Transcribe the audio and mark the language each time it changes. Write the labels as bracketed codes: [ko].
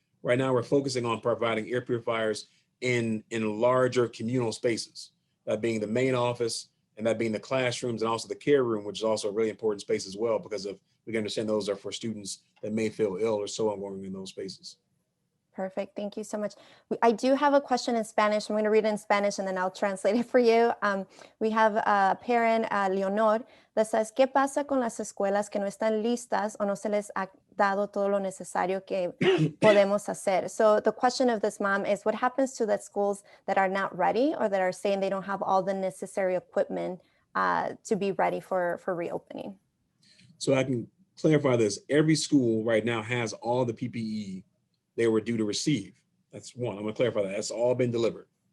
[en] Right now, we're focusing on providing air purifiers in larger communal spaces, that being the main office, and that being the classrooms, and also the care room, which is also a really important space as well, because we can understand those are for students that may feel ill or so on going in those spaces. Perfect. Thank you so much. I do have a question in Spanish. I'm going to read it in Spanish and then I'll translate it for you. We have a parent, Leonor, that says, [es] ¿Qué pasa con las escuelas que no están listas o no se les ha dado todo lo necesario que podemos hacer? [en] So the question of this mom is, what happens to the schools that are not ready or that are saying they don't have all the necessary equipment to be ready for reopening? So I can clarify this. Every school right now has all the PPE they were due to receive. That's one. I'm going to clarify that. That's all been delivered.